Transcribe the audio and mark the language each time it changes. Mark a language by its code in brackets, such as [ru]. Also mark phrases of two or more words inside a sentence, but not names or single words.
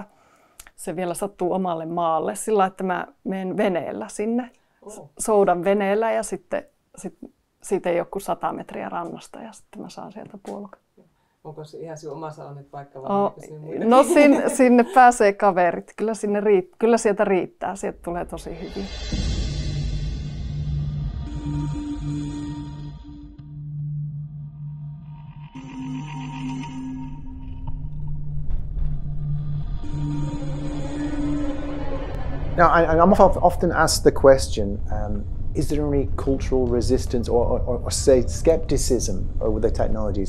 [fi] Se vielä sattuu omalle maalle sillä, että mä menen veneellä sinne. Soudan veneellä ja sitten siitä ei ole kuin 100 metriä rannasta ja sitten mä saan sieltä puolukat. Onko se ihan sinun omassa onnetpaikka vai no sinne pääsee kaverit. Kyllä sieltä riittää. Sieltä tulee tosi hyvin. [en] Now, I'm often asked the question, is there any cultural resistance or say skepticism over the technologies?